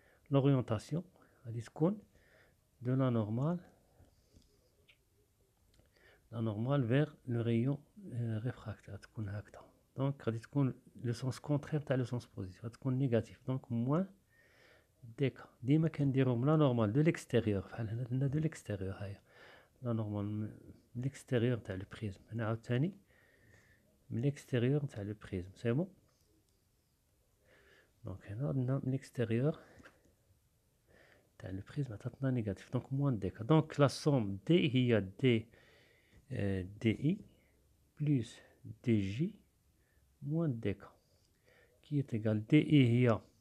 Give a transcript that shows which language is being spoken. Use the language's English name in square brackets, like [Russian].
[French] L'orientation [Arabic] غادي تكون [French] de la normale vers le rayon réfractaire [Arabic] تكون هكذا. [French] Donc [Arabic] غادي تكون [French] le sens contraire [Arabic] تاع [French] le sens positif غادي تكون négatif. Donc moins dk. [Arabic] ديما كنديرهم لا نورمال [French] de l'extérieur [Arabic] بحال هنا درنا de l'extérieur هاهي لا نورمال من l'extérieur [French] تاع le prisme. [Arabic] هنا عاوتاني من [French] l'extérieur [Arabic] تاع [French] le prisme. C'est bon. Donc [Arabic] هنا درنا من [French] l'extérieur le prisme [Arabic] عطاتنا [French] négatif. Donc moins dk. Donc la somme d هي d di plus dj moins dk qui est égal di هي